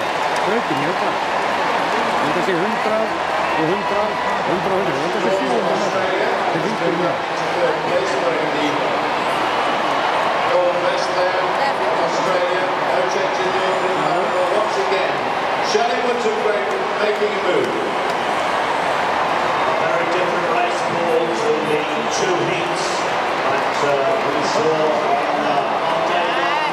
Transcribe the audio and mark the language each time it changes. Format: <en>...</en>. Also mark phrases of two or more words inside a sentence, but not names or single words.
<is>Brautin er það. Þetta sé 100 og 100, 100 og 100. Þetta sé 400 metra. Þetta er 50 metra.</is> <en>Australia, no change in the opening number once again. Shelley Woods of Greg making a move. A very different race ball to the two heats that we saw on day one.</en>